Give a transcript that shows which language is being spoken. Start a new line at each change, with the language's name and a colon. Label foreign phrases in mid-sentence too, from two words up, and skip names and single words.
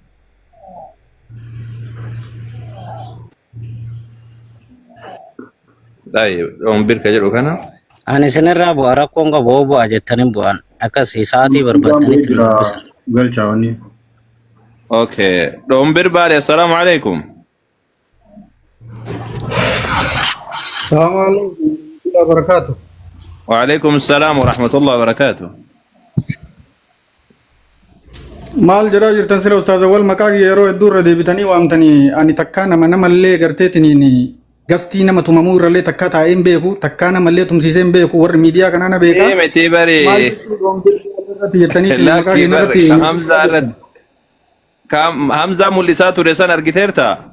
Oromo: Dhombir ka jedhu kana. Ani isinirraa bu'aa rakkoon qabu bu'aa jettanii bu'aan akkasii sa'aatii barbaadanitti dubbisan. Galchaawanii. Okay. Dhombir Baalee
Arabic: السلام عليكم. السلام عليكم وبركاته. وعليكم السلام ورحمة الله وبركاته.
Oromo: Maal jedhaa jirtan sira ustaaza wal maqaa yeroo hedduu irra deebitanii waamtanii ani takkaa namallee garteetiniin gastii nama tumamuu irrallee takkaa taa'een beeku takkaa namallee tumsiiseen beeku warri miidiyaa kanaa na beekaa. Miti bari. Hamzaa mul'isaa ture san argiteerta?